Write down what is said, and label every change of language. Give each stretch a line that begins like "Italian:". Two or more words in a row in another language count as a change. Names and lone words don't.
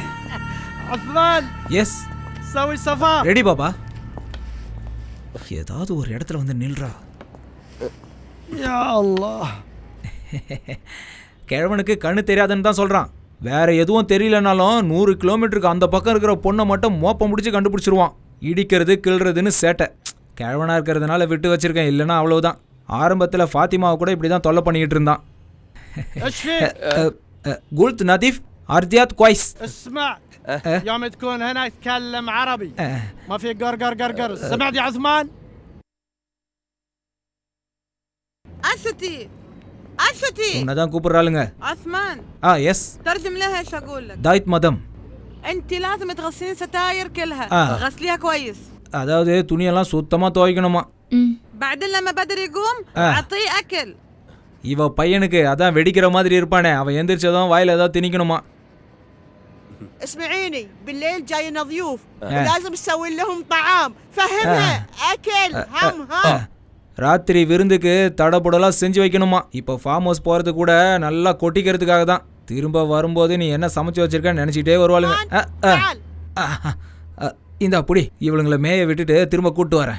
Arabic: عثمان
English: எஸ்
Arabic: سوي صفار.
Tamil: ரெடி பாபா. ஏதாவது ஒரு இடத்துல வந்து நில்றா.
Arabic: يا الله.
Tamil: கிழவனுக்கு கண்ணு தெரியாதுன்னு தான் சொல்றான். வேற எதுவும் தெரியலனாலும் 100 கிலோமீட்டருக்கு அந்த பக்கம் இருக்கிற பொண்ணை மட்டும் மோப்பம் முடிச்சு கண்டுபிடிச்சிருவான். இடிக்கிறது கிள்றதுன்னு சேட்டை. கிழவனா இருக்கிறதுனால விட்டு வச்சிருக்கேன், இல்லைன்னா அவ்வளவுதான். ஆரம்பத்தில் ஃபாத்திமாவை கூட இப்படி தான் தொல்லை பண்ணிக்கிட்டு இருந்தான்.
Arabic: قلت نظيف أرضيات كويس. اسمع يوم تكون هنا تكلم عربي، ما في قرقر قرقر. سمعت يا عثمان؟ أشتي أشتي
Tamil: உன்னதான் கூப்பிடுறாளுங்க.
Arabic: عثمان
English: يس
Arabic: ترجم لها ايش اقول لك.
English: right madam.
Arabic: انت لازم تغسلين ستاير كلها. غسليها كويس.
Tamil: அதாவது துணியெல்லாம் சுத்தமாக துவைக்கணுமா.
Arabic: بعدين لما بدر يقوم اعطيه اكل.
Tamil: இவ பையனுக்கு அதான் வெடிக்கிற மாதிரி இருப்பானே, அவன் எந்திரிச்சதும் வாயில ஏதாவது திணிக்கணுமா.
Arabic: اسمعيني بالليل جاينا ضيوف لازم تسوي لهم طعام. فهمها اكل هم.
Tamil: ராத்திரி விருந்துக்கு தடபுடலாம் செஞ்சு வைக்கணுமா. இப்போ
English: farm house
Tamil: போகிறது கூட நல்லா கொட்டிக்கிறதுக்காக தான். திரும்ப வரும்போது நீ என்ன சமைச்சு வச்சிருக்கன்னு நினச்சிக்கிட்டே வருவாளுங்க. இந்த அப்படி இவளுங்களை மேய விட்டுட்டு திரும்ப கூப்பிட்டு வரேன்.